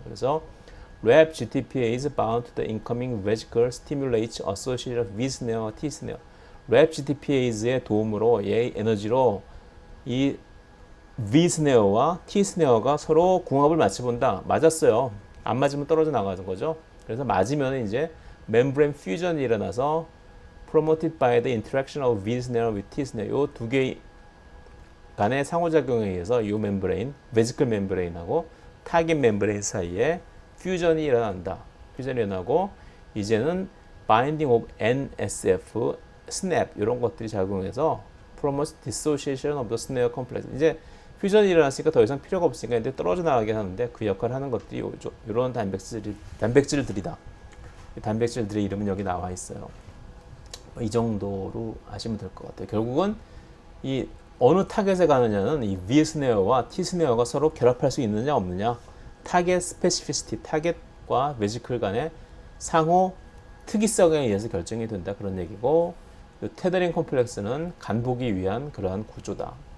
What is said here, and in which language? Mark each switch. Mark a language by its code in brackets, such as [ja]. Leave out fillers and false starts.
[en] 그래서 RAP GTPase bound to the incoming vesicle stimulates associated V snare, T snare. [ko] RAP GTPase의 도움으로 얘의 에너지로 이 V snare와 T snare가 서로 궁합을 맞춰본다. 맞았어요. 안 맞으면 떨어져 나가는 거죠. 그래서 맞으면 이제 membrane fusion이 일어나서 [en] promoted by the interaction of V snare with T snare. [ko] 요 두 개 간의 상호작용에 의해서 이 멤브레인, 베지클 멤브레인하고 타겟 멤브레인 사이에 퓨전이 일어난다. 퓨전이 일어나고 이제는 [en] binding of NSF, SNAP [ko] 이런 것들이 작용해서 [en] promotes dissociation of the snare complex. [ko] 이제 퓨전이 일어났으니까 더 이상 필요가 없으니까 이제 떨어져 나가게 하는데 그 역할을 하는 것들이 이런 단백질들이다. 이 단백질들의 이름은 여기 나와 있어요. 이 정도로 아시면 될 것 같아요. 결국은 이 어느 타겟에 가느냐는 이 V 스네어와 T 스네어가 서로 결합할 수 있느냐 없느냐, 타겟 스페시피시티, 타겟과 베지클 간의 상호 특이성에 의해서 결정이 된다 그런 얘기고, 이 테더링 컴플렉스는 간 보기 위한 그러한 구조다.